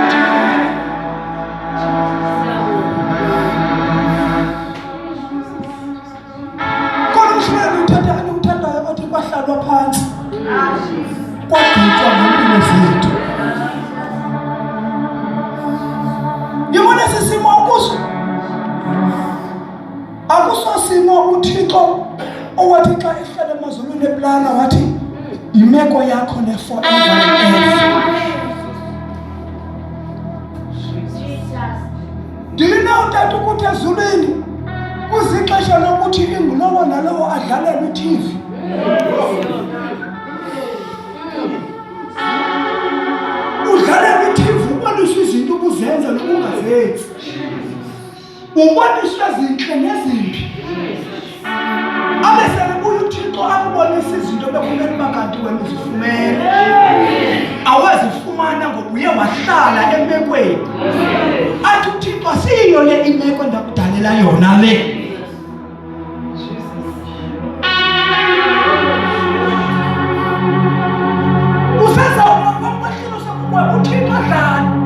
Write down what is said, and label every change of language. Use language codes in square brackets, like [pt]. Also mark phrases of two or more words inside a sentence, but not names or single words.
[xh] Kodwa umshayeli uthandayo othi kwahlalwa phansi, kwagqitywa ngempilo zethu. Yibona sisimo okuso, akusosimo uThixo owathi xa ehlala emazulwini eplana wathi yimeko yakho ne- [en] forever and ever. Do you know that [xh] ukuthi ezulwini kuzixesha lokuthi ingulowo nalowo adlalele iTV? Udlalela iTV uboniswa izinto ubuzenza nokungazenzi, uboniswa zinhle nezimbi. Abesebuya uThixo akubonisa izinto bekumele bakanti wena uzifumene. Awazifumana ngoba uye wahlala emekweni. Athi uThixo siyo le imeko ndakudalela yona le. Useza umahlelo sakubona uThixo adlala.